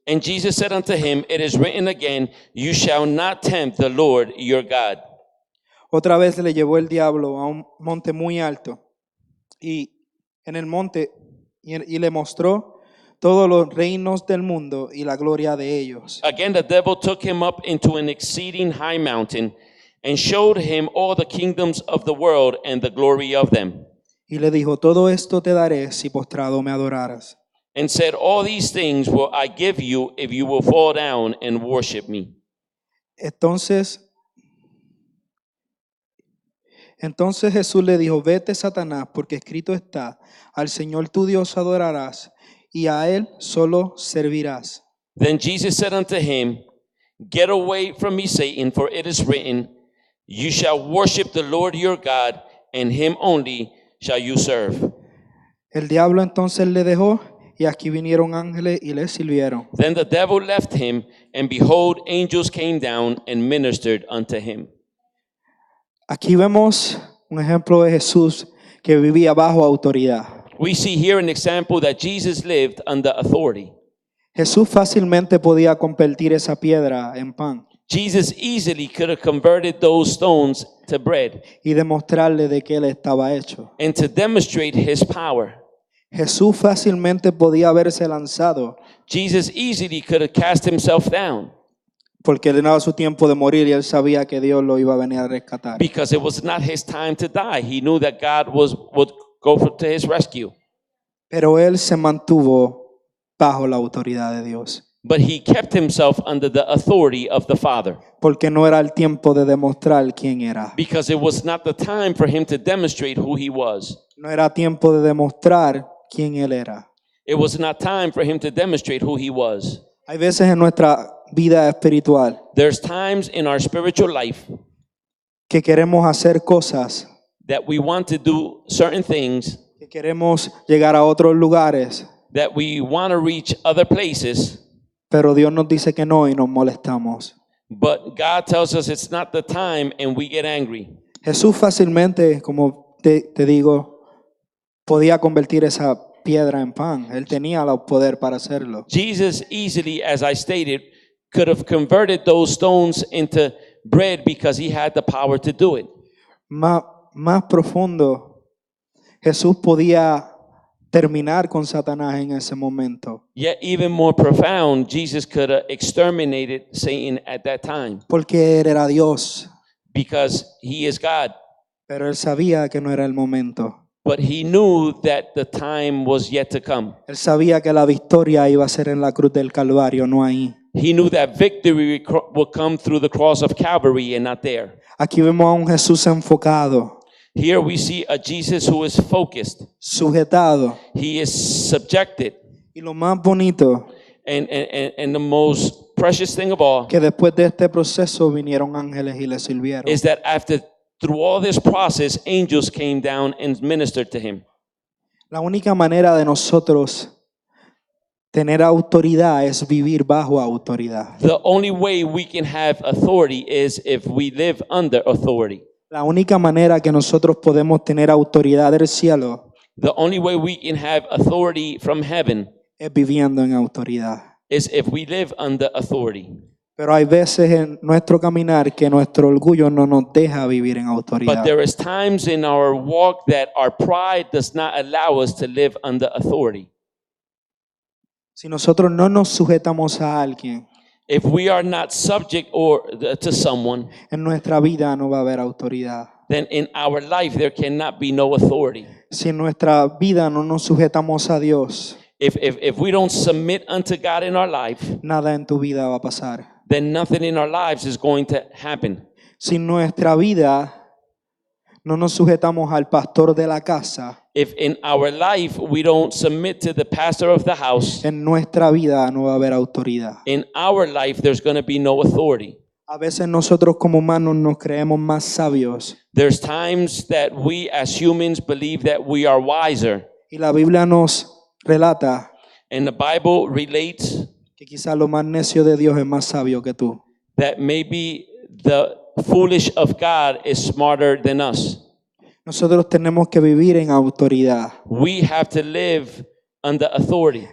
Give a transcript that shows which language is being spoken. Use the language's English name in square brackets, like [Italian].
[English] And Jesus said unto him, It is written again, You shall not tempt the Lord your God. [Spanish] Otra vez le llevó el diablo a un monte muy alto y en el monte y le mostró todos los reinos del mundo y la gloria de ellos. [English] Again, the devil took him up into an exceeding high mountain and showed him all the kingdoms of the world and the glory of them. [Spanish] Y le dijo, todo esto te daré si postrado me adoraras. [English] And said, All these things will I give you if you will fall down and worship me. [Spanish] Entonces Jesús le dijo, vete Satanás, porque escrito está, al Señor tu Dios adorarás y a Él solo servirás. [English] Then Jesus said unto him, Get away from me, Satan, for it is written, You shall worship the Lord your God, and Him only shall you serve. [Spanish] El diablo entonces le dejó y aquí vinieron ángeles y le sirvieron. [English] Then the devil left him, and behold, angels came down and ministered unto him. [Spanish] Aquí vemos un ejemplo de Jesús que vivía bajo autoridad. [English] We see here an example that Jesus lived under authority. [Spanish] Jesús fácilmente podía convertir esa piedra en pan [English] Jesus easily could have converted those stones to bread [Spanish] y demostrarle de qué él estaba hecho. [English] and to demonstrate his power. [Spanish] Jesús fácilmente podía haberse lanzado [English] Jesus easily could have cast himself down [Spanish] porque él era su tiempo de morir y él sabía que Dios lo iba a venir a rescatar. [English] because it was not his time to die. He knew that God would go to his rescue. [Spanish] Pero él se mantuvo bajo la autoridad de Dios [English] But he kept himself under the authority of the Father [Spanish] porque no era el tiempo de demostrar quién era. [English] because it was not the time for him to demonstrate who he was. [Spanish] No era tiempo de demostrar quién él era. [English] It was not time for him to demonstrate who he was. [Spanish] Hay veces en nuestra vida espiritual [English] There's times in our spiritual life [Spanish] que queremos hacer cosas, [English] that we want to do certain things, [Spanish] que queremos llegar a otros lugares, [English] that we want to reach other places, [Spanish] pero Dios nos dice que no y nos molestamos. [English] but God tells us it's not the time and we get angry. [Spanish] Jesús fácilmente, como te digo, podía convertir esa piedra en pan. Él tenía el poder para hacerlo. [English] Jesus easily, as I stated, could have converted those stones into bread because he had the power to do it. [Spanish] Más profundo, Jesús podía terminar con Satanás en ese momento, [English] Yet even more profound, Jesus could have exterminated Satan at that time [Spanish] porque Él era Dios, [English] because he is God. [Spanish] pero Él sabía que no era el momento. [English] But he knew that the time was yet to come. [Spanish] Él sabía que la victoria iba a ser en la cruz del Calvario, no ahí. [English] He knew that victory would come through the cross of Calvary and not there. [Spanish] Aquí vemos a un Jesús enfocado, [English] Here we see a Jesus who is focused. [Spanish] sujetado, [English] He is subjected. [Spanish] y lo más bonito, [English] And the most precious thing of all [Spanish] que después de este proceso vinieron ángeles y le sirvieron. [English] is that through all this process, angels came down and ministered to him. [Spanish] La única manera de nosotros tener autoridad es vivir bajo autoridad. [English] The only way we can have authority is if we live under authority. [Spanish] La única manera que nosotros podemos tener autoridad del cielo [English] The only way we can have authority from heaven [Spanish] es viviendo en autoridad. [English] is if we live under authority. [Spanish] Pero hay veces en nuestro caminar que nuestro orgullo no nos deja vivir en [English] But [Spanish] autoridad. [English] there is times in our walk that our pride does not allow us to live under authority. [Spanish] Si nosotros no nos sujetamos a alguien, [English] If we are not subject to someone, [Spanish] en nuestra vida no va a haber autoridad. [English] then in our life there cannot be no authority. [Spanish] Si en nuestra vida no nos sujetamos a Dios, [English] If we don't submit unto God in our life, [Spanish] nada en tu vida va a pasar. [English] then nothing in our lives is going to happen. [Spanish] Si en nuestra vida no nos sujetamos al pastor de la casa, [English] If in our life we don't submit to the pastor of the house, [Spanish] en nuestra vida no va a haber autoridad. [English] in our life there's going to be no authority. [Spanish] A veces nosotros como humanos nos creemos más sabios [English] There's times that we as humans believe that we are wiser. [Spanish] y la Biblia nos relata [English] And the Bible relates [Spanish] que quizás lo más necio de Dios es más sabio que tú. [English] that maybe the foolish of God is smarter than us. [Spanish] Nosotros tenemos que vivir en autoridad. [English] We have to live under authority.